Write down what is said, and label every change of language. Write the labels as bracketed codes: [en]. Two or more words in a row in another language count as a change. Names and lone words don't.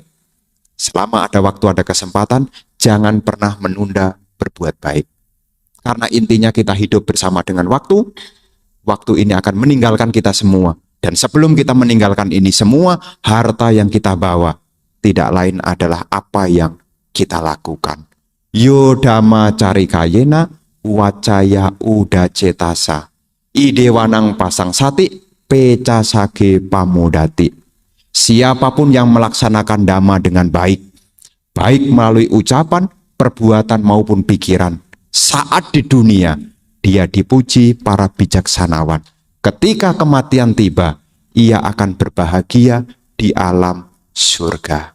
[id] Selama ada waktu, ada kesempatan, jangan pernah menunda berbuat baik. Karena intinya kita hidup bersama dengan waktu. Waktu ini akan meninggalkan kita semua. Dan sebelum kita meninggalkan ini semua, harta yang kita bawa tidak lain adalah apa yang kita lakukan. [pi] Yo dhamma carikayena wacaya uda cetasa, idewanang pasang sati, pecasage pamodati. [id] Siapapun yang melaksanakan dhamma dengan baik, baik melalui ucapan, perbuatan maupun pikiran, saat di dunia, dia dipuji para bijaksanawan. Ketika kematian tiba, ia akan berbahagia di alam surga.